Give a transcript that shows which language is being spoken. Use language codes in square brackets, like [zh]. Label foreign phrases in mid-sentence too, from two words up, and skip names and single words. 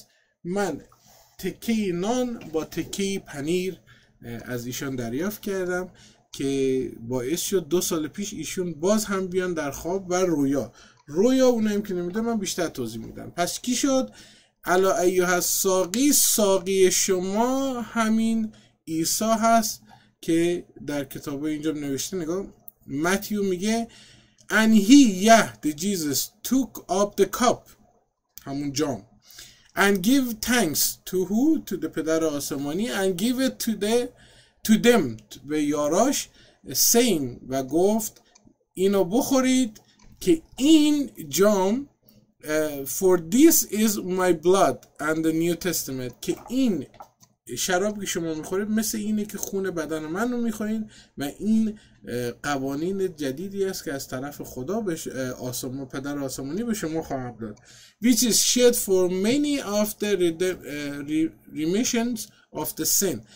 [fa] من تکه نان با تکه پنیر از ایشان دریافت کردم که باعث شد 2 سال پیش ایشون باز هم بیان در خواب و رویا اونایی که نمیده من بیشتر توضیح میدم. پس کی شد؟ [ar] الا ایها الساقی، [fa] ساقی شما همین عیسی هست که در کتاب اینجا نوشته. نگاه متیو میگه [en] and he the Jesus took up the cup، [fa] همون جام، [en] and give thanks to who؟ to the [fa] پدر آسمانی، [en] and give it to them [fa] به یاراش [en] saying [fa] و گفت اینو بخورید که این جام [en] for this is my blood and the New Testament، [fa] که این شراب که شما میخورید مثل اینه که خون بدن من رو میخورین و این قوانین جدیدی است که از طرف خدا به پدر آسمانی به شما خواهد داد. [en] which is shed for many of the remissions of the sin.